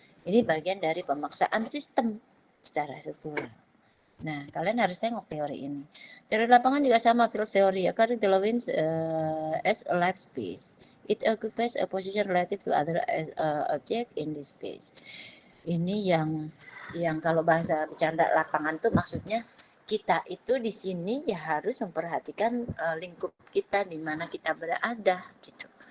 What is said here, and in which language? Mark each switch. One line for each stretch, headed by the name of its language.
Indonesian: Ini bagian dari pemaksaan sistem secara struktural. Nah, kalian harus tengok teori ini. Teori lapangan juga sama, field theory.
English: According to Lewin, as a life space, it occupies a position relative to other object in this space.
Indonesian: Ini yang kalau bahasa bercanda lapangan tuh maksudnya kita itu di sini ya harus memperhatikan lingkup kita di mana kita berada gitu.